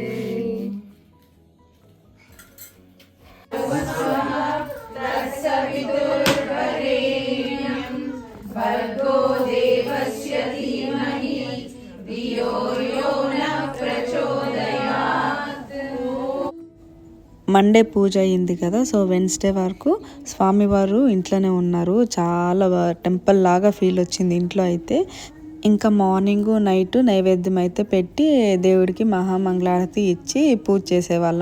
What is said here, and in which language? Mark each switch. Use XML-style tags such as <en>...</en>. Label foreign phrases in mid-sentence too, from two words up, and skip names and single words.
<sa>तत्सवितुर्वरेण्यं भर्गो देवस्य धीमहि धियो यो नः प्रचोदयात्।</sa> <te>మండే పూజ అయింది కదా,</te> <en>so Wednesday</en> <te>వరకు స్వామివారు ఇంట్లోనే ఉన్నారు. చాలా టెంపుల్ లాగా ఫీల్ వచ్చింది ఇంట్లో అయితే. ఇంకా</te> <en>morning night</en> <te>నైవేద్యం అయితే పెట్టి దేవుడికి మహామంగళారతి ఇచ్చి పూజ చేసేవాళ్ళం.</te>